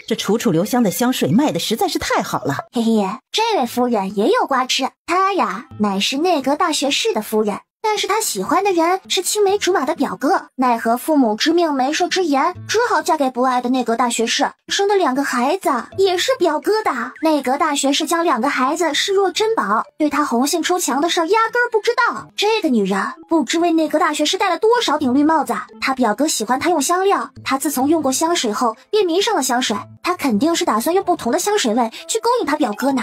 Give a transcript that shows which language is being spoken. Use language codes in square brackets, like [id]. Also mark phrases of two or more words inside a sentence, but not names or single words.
[zh] 這楚楚留香的香水賣的實在是太好了。嘿嘿，這位夫人也有瓜吃，她呀乃是內閣大學士的夫人。但是他喜歡的人是青梅竹馬的表哥，奈何父母之命媒妁之言，只好嫁給不愛的內閣大學士，生的2個孩子也是表哥的。內閣大學士將2個孩子視若珍寶，對他紅杏出牆的事壓根兒不知道。這個女人不知為內閣大學士戴了多少頂綠帽子。他表哥喜歡他用香料，他自從用過香水後便迷上了香水，他肯定是打算用不同的香水味去勾引他表哥呢。